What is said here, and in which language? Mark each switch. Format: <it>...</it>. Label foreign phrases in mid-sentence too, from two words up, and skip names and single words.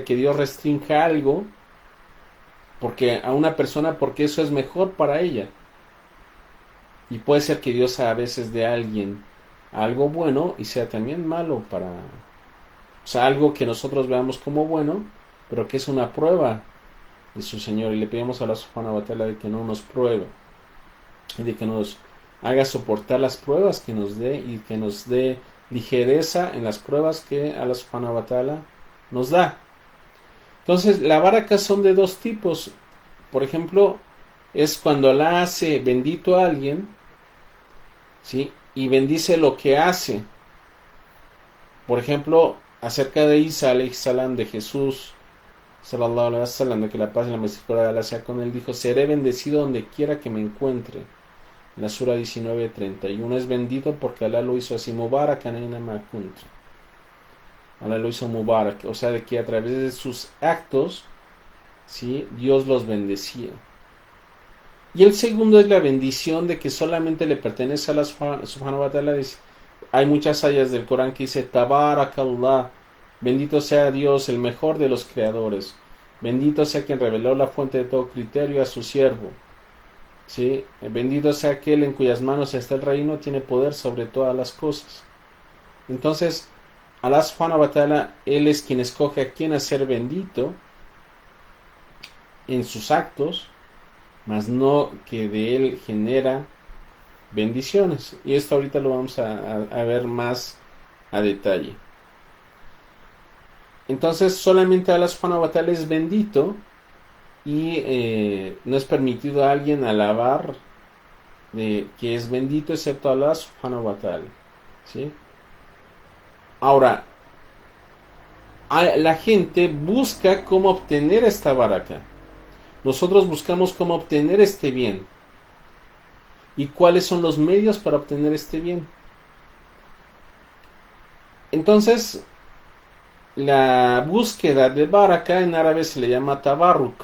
<es>que Dios restrinja algo porque a una persona porque eso es mejor para ella, y puede ser que Dios a veces dé a alguien algo bueno y sea también malo para, o sea, algo que nosotros veamos como bueno pero que es una prueba de su Señor, y le pedimos a Allah</es> <ar>سبحانه وتعالى</ar> <es>de que no nos pruebe y de que nos haga soportar las pruebas que nos dé, y que nos dé ligereza en las pruebas que Allah</es> <ar>سبحانه وتعالى</ar> <es>nos da. Entonces, la baraka son de dos tipos. Por ejemplo, es cuando Allah hace bendito a alguien, ¿sí? Y bendice lo que hace. Por ejemplo, acerca de Isa</es> <ar>عليه السلام,</ar> <es>de Jesús</es> <ar>صلى الله عليه وسلم,</ar> <es>de que la paz y la misericordia de Allah sea con él, dijo: seré bendecido donde quiera que me encuentre. En la sura 19:31 es bendito porque Allah lo hizo así,</es> <ar>مباركا أينما كنت.</ar> <es>Allah lo hizo Mubarak, o sea, de que a través de sus actos, ¿sí? Dios los bendecía. Y el segundo es la bendición de que solamente le pertenece a Allah</es> <ar>سبحانه وتعالى.</ar> <es>Hay muchas ayas del Corán que dice: Tabarakallah, bendito sea Dios, el mejor de los creadores. Bendito sea quien reveló la fuente de todo criterio a su siervo. ¿Sí? Bendito sea aquel en cuyas manos está el reino, tiene poder sobre todas las cosas. Entonces,</es> <ar>الله سبحانه وتعالى,</ar> <es>Él es quien escoge a quien hacer bendito en sus actos, mas no que de Él genera bendiciones. Y esto ahorita lo vamos a ver más a detalle. Entonces, solamente Allah</es> <ar>سبحانه وتعالى</ar> <es>es bendito, y no es permitido a alguien alabar de que es bendito excepto Allah</es> <ar>سبحانه وتعالى,</ar> <es>¿sí? Ahora, la gente busca cómo obtener esta baraka. Nosotros buscamos cómo obtener este bien. ¿Y cuáles son los medios para obtener este bien? Entonces, la búsqueda de baraka en árabe se le llama tabarruk.</es>